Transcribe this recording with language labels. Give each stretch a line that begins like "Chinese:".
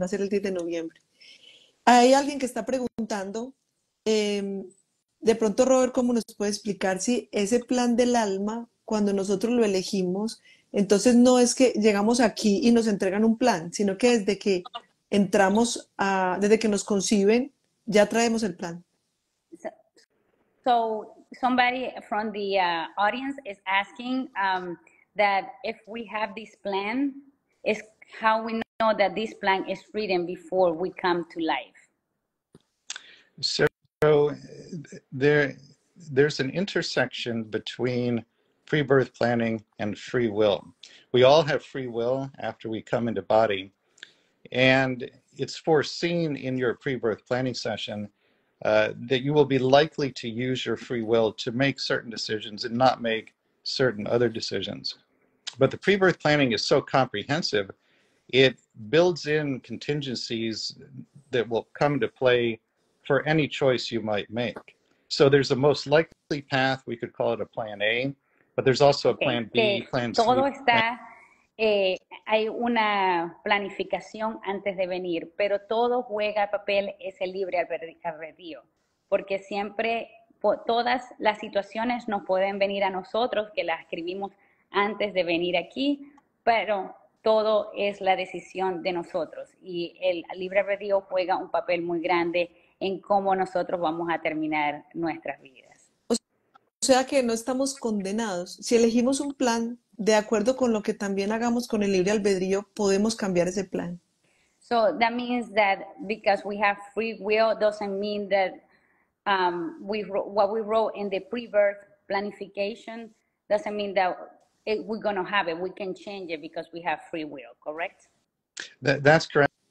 Spanish: Va a ser el 10 de noviembre. Hay alguien que está preguntando, de pronto Robert, ¿cómo nos puede explicar si ese plan del alma, cuando nosotros lo elegimos, entonces no es que llegamos aquí y nos entregan un plan, sino que desde que desde que nos conciben, ya traemos el plan?
English: So somebody from the audience is asking that if we have this plan, is how we know that this plan is written before we come to life. So there's an intersection between pre-birth planning and free will. We all have free will after we come into body, and it's foreseen in your pre-birth planning session that you will be likely to use your free will to make certain decisions and not make certain other decisions. But the pre-birth planning is so comprehensive, it builds in contingencies that will come to play for any choice you might make. So there's a most likely path, we could call it a plan A, but there's also a plan B, plan C.
Spanish: Todo está, hay una planificación antes de venir, pero todo juega papel ese libre albedrío, porque siempre todas las situaciones nos pueden venir a nosotros, que las escribimos antes de venir aquí, pero todo es la decisión de nosotros y el libre albedrío juega un papel muy grande en cómo nosotros vamos a terminar nuestras vidas. O sea que no estamos condenados. Si elegimos un plan de acuerdo con lo que también hagamos con el libre albedrío, podemos cambiar ese plan.
English: So that means that because we have free will doesn't mean that what we wrote in the pre-birth planification doesn't mean that we're going to have it. We can change it because we have free will, correct? That's correct.